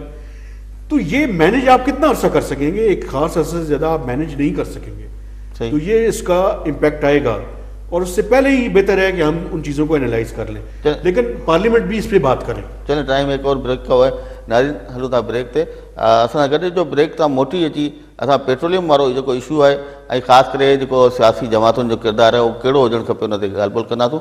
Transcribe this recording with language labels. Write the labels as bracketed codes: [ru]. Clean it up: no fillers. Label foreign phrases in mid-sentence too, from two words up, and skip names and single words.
[ur] تو یہ مینج آپ کتنا عرصہ کر سکیں گے؟ ایک خاص عرصے سے زیادہ آپ مینج نہیں کر سکیں گے. تو یہ اس کا امپیکٹ آئے گا, اور اس سے پہلے ہی بہتر ہے کہ ہم ان چیزوں کو انالائز کر لیں, لیکن پارلیمنٹ بھی اس پہ بات کریں. چلیں ٹائم ایک اور بریک کا ہوا ہے. [sd] ناظرین ہلو था ब्रेक ते असां गॾु जो ब्रेक तां मोटी अची असां पेट्रोलियम वारो जेको इशू आहे ऐं ख़ासि करे जेको सियासी जमातुनि जो किरदारु आहे उहो कहिड़ो हुजणु खपे उन ते ॻाल्हि ॿोल कंदासूं.